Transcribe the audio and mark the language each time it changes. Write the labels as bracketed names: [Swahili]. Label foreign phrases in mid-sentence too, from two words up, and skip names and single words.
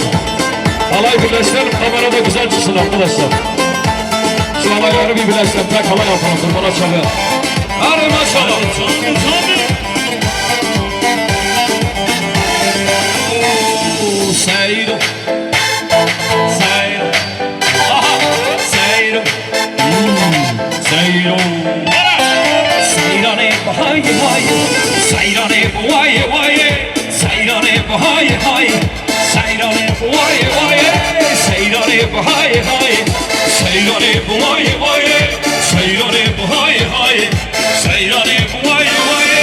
[Turkish] Halay birleştirelim, kamerada güzel çıksın arkadaşlar. Şu halayları bir birleştirelim, tek halay yapalım, bana çalıyor. Hadi maşallah. [Kurdish] Seyro, Seyro, aha, Seyro, Seyro. Seyrane bahaye bahaye, seyrane bahaye bahaye. Seyrane bahaye haye, seyrane bahaye bahaye, seyrane bahaye haye, seyrane bahaye bahaye, seyrane bahaye haye, seyrane bahaye bahaye.